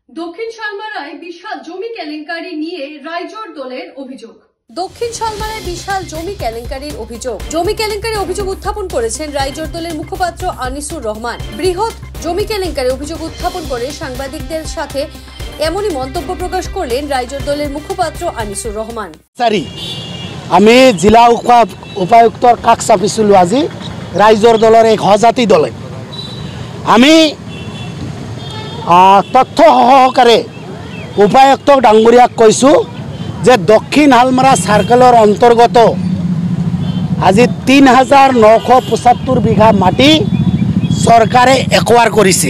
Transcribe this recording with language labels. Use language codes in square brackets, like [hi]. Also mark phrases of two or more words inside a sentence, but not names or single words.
[bn] দক্ষিণ শালমারায় বিশাল জমি কেলেঙ্কারি নিয়ে রাইজোর দলের অভিযোগ। দক্ষিণ শালমারায় বিশাল জমি কেলেঙ্কারির অভিযোগ। জমি কেলেঙ্কারির অভিযোগ উত্থাপন করেছেন রাইজোর দলের মুখপাত্র আনিসুর রহমান। বৃহৎ জমি কেলেঙ্কারির অভিযোগ উত্থাপন করে সাংবাদিকদের সাথে এমনই মন্তব্য প্রকাশ করলেন রাইজোর দলের মুখপাত্র আনিসুর রহমান। [as] আমি জিলা উপায়ুক্তর কাষ চাপিছিলো আজি রাইজোর দলের এক সজাতি দলে। আমি তথ্য সহকারে উপায়ুক্তক ডাঙৰীয়াক কৈছোঁ যে দক্ষিণ শালমাৰা সাৰ্কেলৰ অন্তৰ্গত আজি ৩,৯৭৫ বিঘা মাটি চৰকাৰে একোৱাৰ কৰিছে।